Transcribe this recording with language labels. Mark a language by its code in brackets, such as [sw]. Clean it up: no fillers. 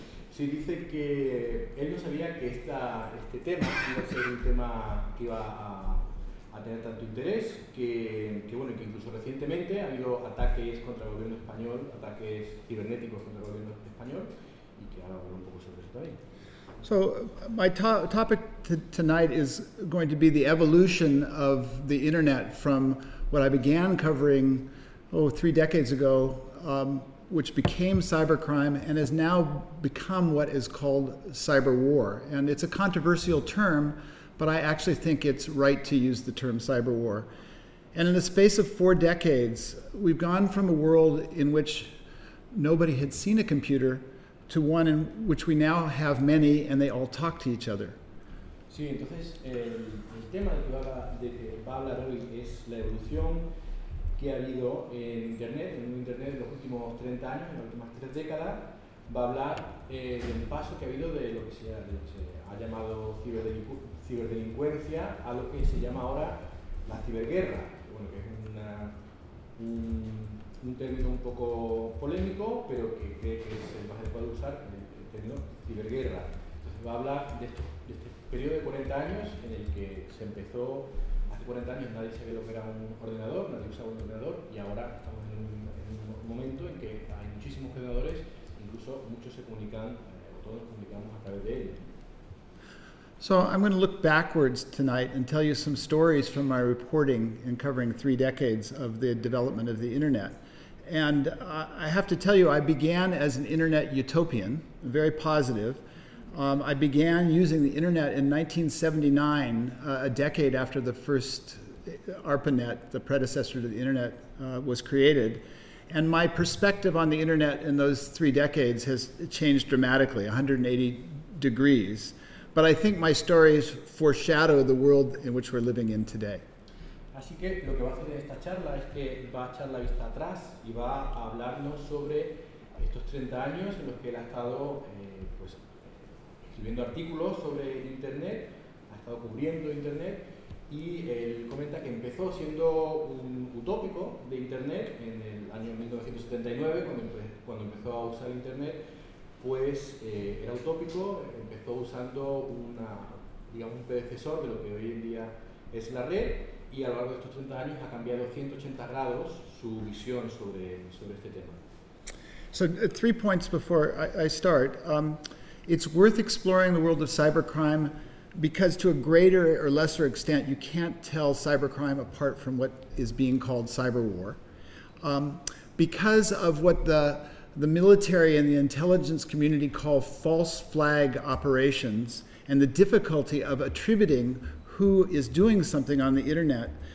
[es] Sí, dice que él no sabía que este tema iba a ser un tema que iba a tener tanto interés, que bueno, que incluso recientemente ha habido ataques contra el gobierno español, ataques cibernéticos contra el gobierno español, y que ahora hablo un poco sobre eso también. [en] So my topic tonight is going to be the evolution of the internet from what I began covering, three decades ago, which became cybercrime and has now become what is called cyber war. And it's a controversial term, but I actually think it's right to use the term cyber war. And in the space of four decades, we've gone from a world in which nobody had seen a computer to one in which we now have many, and they all talk to each other. [es] Sí, entonces el tema de que va a hablar hoy es la evolución que ha habido en Internet, en un Internet de los últimos 30 años, en las últimas 3 décadas. Va a hablar del paso que ha habido de lo que se ha llamado ciberdelincuencia a lo que se llama ahora la ciberguerra, bueno, que es un término un poco polémico, pero que cree que es el más adecuado usar, el término ciberguerra. Entonces va a hablar de este periodo de 40 años en el que se empezó, hace 40 años nadie sabía lo que era un ordenador, nadie usaba un ordenador, y ahora estamos en un momento en que hay muchísimos ordenadores, incluso muchos se comunican, o todos nos comunicamos a través de él. [en] So I'm going to look backwards tonight and tell you some stories from my reporting in covering 3 decades of the development of the internet. And I have to tell you, I began as an internet utopian, very positive. I began using the internet in 1979, a decade after the first ARPANET, the predecessor to the internet, was created. And my perspective on the internet in those 3 decades has changed dramatically, 180 degrees. But I think my stories foreshadow the world in which we're living in today. [es] Así que lo que va a hacer en esta charla es que va a echar la vista atrás y va a hablarnos sobre estos 30 años en los que él ha estado escribiendo artículos sobre Internet, ha estado cubriendo Internet, y él comenta que empezó siendo un utópico de Internet en el año 1979, cuando empezó a usar Internet, pues era utópico, empezó usando un predecesor de lo que hoy en día es la red, y a lo largo de estos 30 años ha cambiado 180 grados su visión sobre este tema. [en] So, 3 points before I start. It's worth exploring the world of cybercrime because to a greater or lesser extent you can't tell cybercrime apart from what is being called cyber war. Because of what the military and the intelligence community call false flag operations, and the difficulty of attributing who is doing something on the internet,